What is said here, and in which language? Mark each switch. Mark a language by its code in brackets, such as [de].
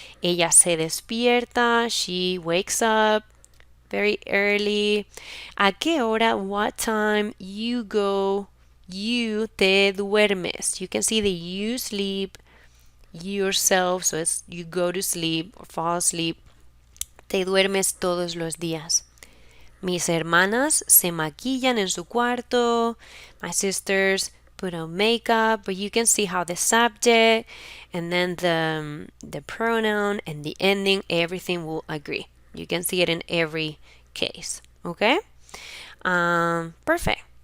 [es] Ella se despierta, [en] she wakes up very early. [es] ¿A qué hora? [en] What time? You go, you [es] te duermes. [en] You can see the you sleep, yourself, so it's you go to sleep or fall asleep. [es] Te duermes todos los días. Mis hermanas se maquillan en su cuarto. [en] My sisters put on makeup, but you can see how the subject and then the pronoun and the ending, everything will agree. You can see it in every case. Okay? Perfect.